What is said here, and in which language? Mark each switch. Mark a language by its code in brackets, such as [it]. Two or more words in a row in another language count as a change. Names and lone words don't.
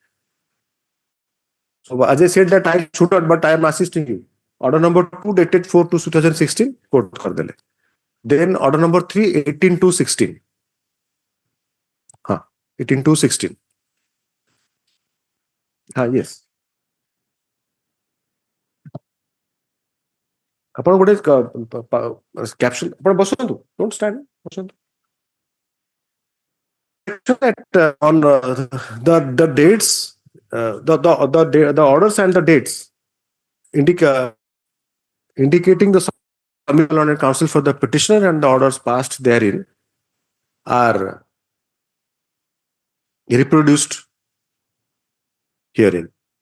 [en] So as I said that I should not, but I am assisting you. Order number 2 dated 4/2/2016, quote [or] କର ଦେଲେ. [en] Then order number 3, 18/2/16. 18/2/16. Yes. [or] ଆପଣ ଗୋଟେ caption ଆପଣ ବସନ୍ତୁ, [en] don't stand, ବସନ୍ତୁ. That on the dates, the orders and the dates indicating the Learned Counsel for the petitioner and the orders passed therein are reproduced herein.